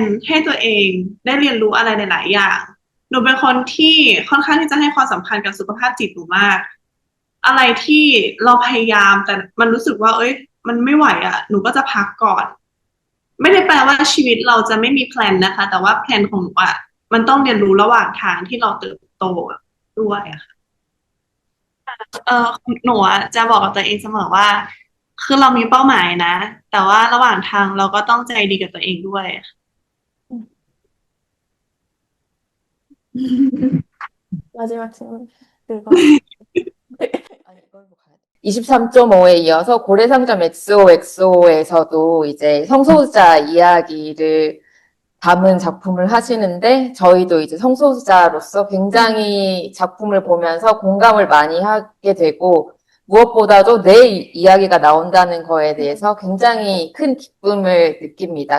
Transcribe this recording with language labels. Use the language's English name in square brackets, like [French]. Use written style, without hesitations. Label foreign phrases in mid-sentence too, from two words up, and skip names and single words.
[Thai] ให้ตัวเองได้เรียนรู้อะไรหลายๆอย่าง หนูเป็นคนที่ค่อนข้างที่จะให้ความสำคัญกับสุขภาพจิตหนูมาก อะไรที่เราพยายามแต่มันรู้สึกว่าเอ้ยมันไม่ไหวอ่ะหนูก็จะพักก่อน ไม่ได้แปลว่าชีวิตเราจะไม่มีแพลนนะคะ แต่ว่าแพลนของหนูอ่ะมันต้องเรียนรู้ระหว่างทางที่เราเติบโตด้วยอะค่ะเออหนูอะจะบอกกับตัวเองเสมอว่าคือเรามีเป้าหมายนะ แต่ว่าระหว่างทางเราก็ต้องใจดีกับตัวเองด้วย [Korean] 마지막 질문. 그거. 아니, 이걸로 가야 돼. 23.5에 이어서 고래상점 XOXO에서도 이제 성소수자 이야기를 담은 작품을 하시는데 저희도 이제 성소수자로서 굉장히 작품을 보면서 공감을 많이 하게 되고 무엇보다도 내 이야기가 나온다는 거에 대해서 굉장히 큰 기쁨을 느낍니다.